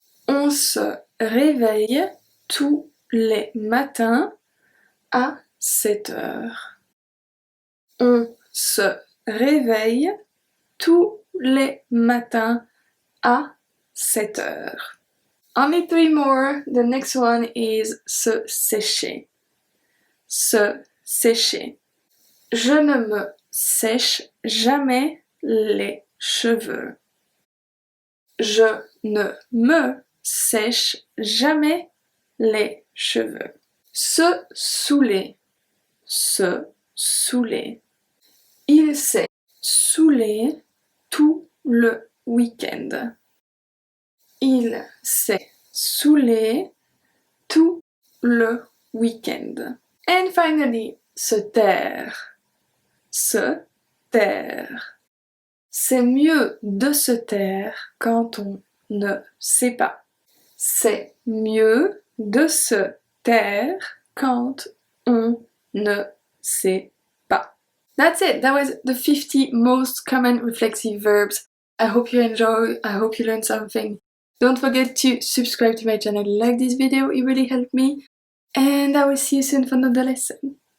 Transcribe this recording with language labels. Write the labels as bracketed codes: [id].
[fr] On se réveille tous les matins à 7 heures. On se réveille tous les matins à 7 heures. [en] Only 3 more. The next one is se sécher. [fr] Se sécher. Je ne me sèche jamais les cheveux. Je ne me sèche jamais les cheveux. Se saouler. Se saouler. Il s'est saoulé tout le week-end. Il s'est saoulé tout le week-end. [en] And finally, se taire. Se taire. [fr] C'est mieux de se taire quand on ne sait pas. C'est mieux de se taire quand on ne sait pas. [en] That's it. That was the 50 most common reflexive verbs. I hope you enjoy. I hope you learned something. Don't forget to subscribe to my channel, like this video, it really helped me. And I will see you soon for another lesson.